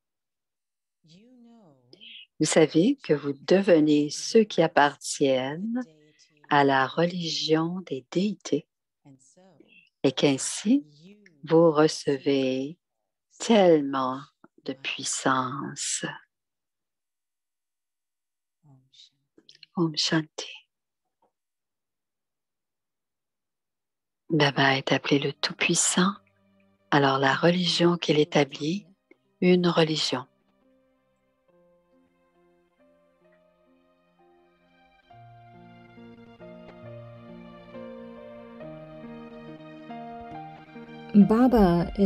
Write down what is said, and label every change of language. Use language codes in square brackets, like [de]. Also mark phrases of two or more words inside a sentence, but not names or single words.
[fr] Vous savez que vous devenez ceux qui appartiennent à la religion des déités et qu'ainsi, vous recevez tellement de puissance. [sa] Om Shanti. [fr] Baba est appelé le Tout-Puissant. Alors la religion qu'il établit, une religion. Baba